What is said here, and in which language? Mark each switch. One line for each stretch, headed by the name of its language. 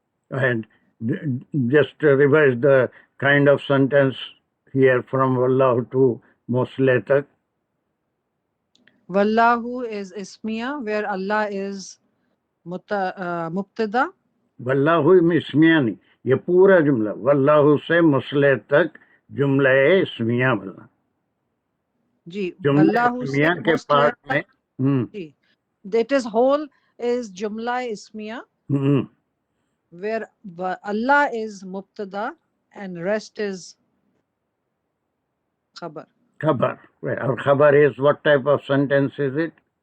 English: And just revise the kind of sentence here from Wallahu to Musle tak. Wallahu is Ismiya, where Allah is Mubtada.
Hindi: Wallahu Ismiya नहीं, ये पूरा जुमला Wallahu से Musle tak जुमला इसमिया बोलना जी। जुमला इसमिया के पार्ट में
English: जी, that is whole is jumla ismiya, where Allah is mubtada and rest is khabar. Or khabar is what type of sentence is it?